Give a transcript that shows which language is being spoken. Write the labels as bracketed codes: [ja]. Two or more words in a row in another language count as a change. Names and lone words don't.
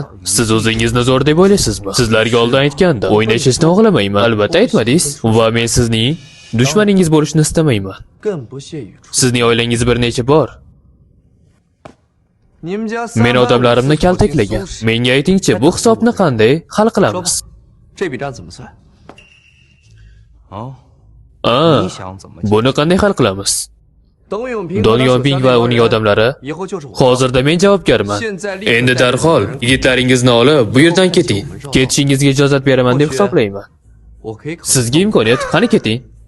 [uz] Siz o'zingizni zo'r deb o'ylaysizmi? Sizlarga oldin aytganda, o'ynashishni xohlamayman. Albatta aytmadingiz va men sizning dushmaningiz bo'lishni istamayman. Sizning oilangiz bir necha bor men odamlarimni kaltaklagan. Menga aytingchi, bu hisobni qanday hal qilamiz? [zh] 这笔账怎么算？ [uz] Buni qanday hal qilamiz? Don Yonping va uning odamlari. Hozirda men javobgarman. Endi darhol yigitlaringizni olib, bu yerdan keting. Ketishingizga ijozat beraman deb hisoblayman. Sizga imkoniyat, qani keting.